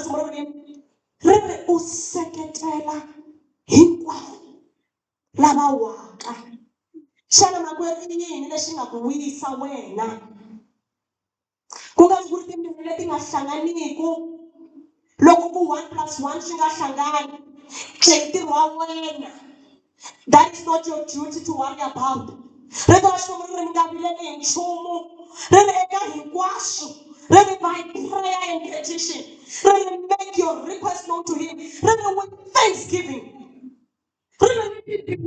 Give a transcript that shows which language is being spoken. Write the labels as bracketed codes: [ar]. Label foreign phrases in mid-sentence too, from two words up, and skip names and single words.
[ts] simoro ni rebe useketela hinkwavo lava waka xana makwerhu yini lexi nga ku wisa wena ku nga ku ri timbirhi leti nga hlanganiku loko ku 1 + 1 swi nga hlangani ntirho wa wena. [en] That is not your duty to worry about. [ts] Rito ra Xikwembu ri nga vileli hi nchumu ri ri eka hinkwaswo ri ri [en] by prayer and petition [ts] ri ri [en] make your request known to him [ts] ri ri [en] with thanksgiving [ts] ri ri